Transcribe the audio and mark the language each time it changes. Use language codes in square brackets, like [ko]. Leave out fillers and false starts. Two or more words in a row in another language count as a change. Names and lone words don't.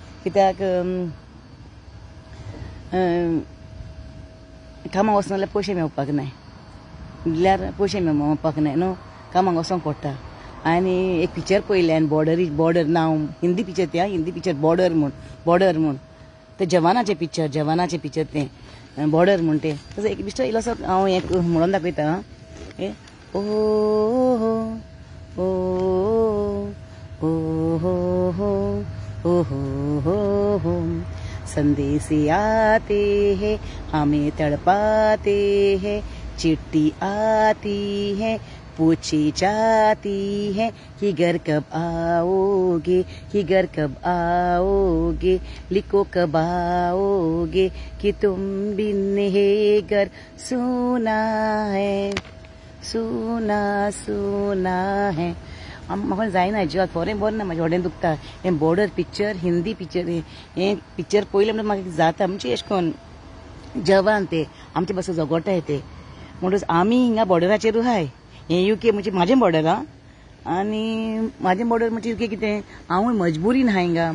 [kok] कित्याक कामाक वचना जाल्यार पयशे मेळपाक नाय, दिल्यार पयशे मेळपाक नाय न्हू, कामाक वचोंक पडटा. आनी एक पिक्चर पळयलें बॉर्डर नांव हिंदी पिक्चर तें, हिंदी पिक्चर बॉर्डर म्हूण ते जवानाचें पिक्चर तें बॉर्डर म्हूण तें. तसो एक बिश्टो इल्लोसो हांव एक म्हणून दाखयता. [hi] ओ हो ओ हो ओ हो संदेश आते हैं हमें तड़पाते हैं, चिट्ठी आती है पूछी जाती है कि घर कब आओगे, लिखो कब आओगे कि तुम बिन है घर सुना है. [kok] म्हाका जायना जिवाक बरें ना, म्हाजें व्हडें दुखता. हें बॉर्डर पिक्चर हिंदी पिक्चर हें पिक्चर पळयलें म्हणल्यार म्हाका जाता. म्हणजे अशें करून जवान ते आमचे पासून झगडटाय ते. म्हणटच आमी हिंगा बॉर्डराचेरूच आहाय. हें युके म्हणजे म्हाजें बॉर्डर हा, आनी म्हाजें बॉर्डर म्हणजे युके कितें हांवूय मजबुरीन आहा हिंगा.